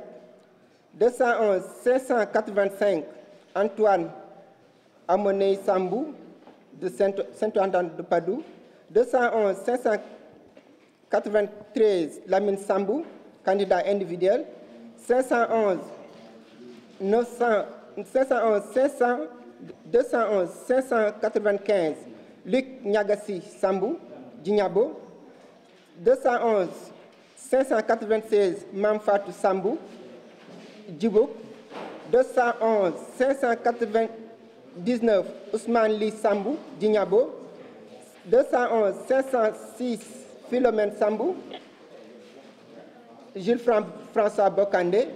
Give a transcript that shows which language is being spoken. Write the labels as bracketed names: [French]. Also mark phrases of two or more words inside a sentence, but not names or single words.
[French] 211, 585, Antoine Amonei Sambou de Saint-Antoine de Padoue. 211, 593, Lamine Sambou, candidat individuel. 211, 595, Luc Niagassi Sambou, Djignabo. 211, 596, Mamfatou Sambou, Djibok. 211, 599, Ousmane Ly Sambou, Djignabo. 211, 506, Philomène Sambou, Jules François Bokandé.